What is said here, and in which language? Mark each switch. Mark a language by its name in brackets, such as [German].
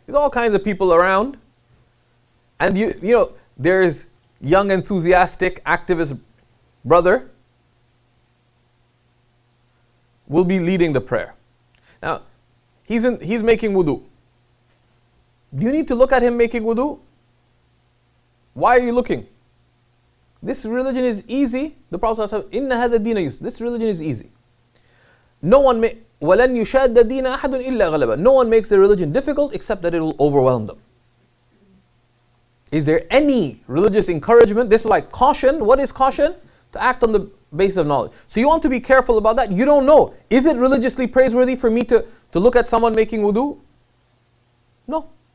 [English] There's all kinds of people around, and there's young, enthusiastic, activist brother will be leading the prayer. Now, he's making wudu. Do you need to look at him making wudu? Why are you looking? This religion is easy. The Prophet said, [Arabic] "Inna hadha dina yusr." [English] This religion is easy. No one [Arabic] وَلَنْ يُشَادَّ الدِّينَ أَحَدٌ إِلَّا غَلَبَهُ. [English] No one makes the religion difficult except that it will overwhelm them. Is there any religious encouragement? This is like caution. What is caution? To act on the basis of knowledge. So you want to be careful about that. You don't know. Is it religiously praiseworthy for me to look at someone making wudu? No.